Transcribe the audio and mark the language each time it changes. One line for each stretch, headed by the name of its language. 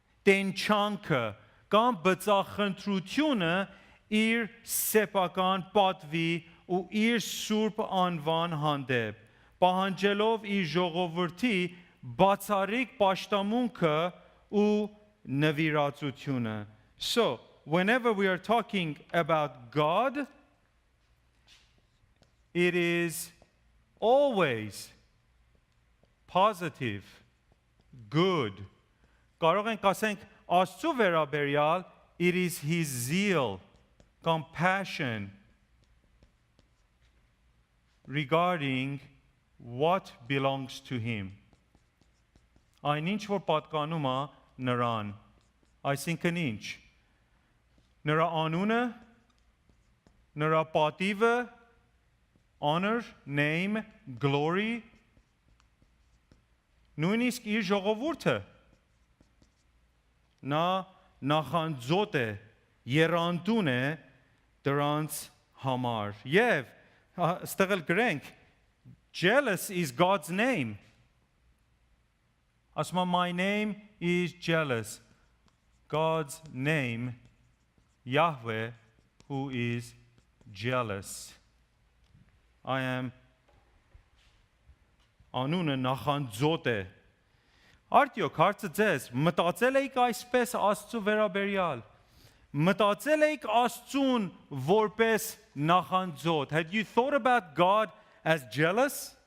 Armenian: տենչանքը կամ բծախնդրությունը իր սեփական պատվի ու իր սուրբ անվան հանդեպ, պահանջելով իր ժողովրդի բացառիկ պաշտամունքը ու նվիրածությունը։
English: So, whenever we are talking about God, it is always positive, good.
Armenian: Կարող ենք ասենք Աստծո վերաբերյալ,
English: it is his zeal, compassion regarding what belongs to him.
Armenian: Այն ինչ որ պատկանում է նրան, այսինքն ինչ, նրա անունը, նրա պատիվը,
English: honor, name, glory,
Armenian: նույնիսկ իր ժողովուրդը, նա նախանձոտ է, եռանդուն է դրանց համար։ Եվ ստեղ էլ գրենք,
English: jealous is God's name. Asma, my name is jealous. God's name, Yahweh, who is jealous. I am
Armenian: անունը նախանձոտ է։ Արդյոք հարցը ձեզ, մտածել եք այսպես Աստծո վերաբերյալ։ Մտածել եք Աստծուն որպես նախանձոտ։
English: Had you thought about God as jealous?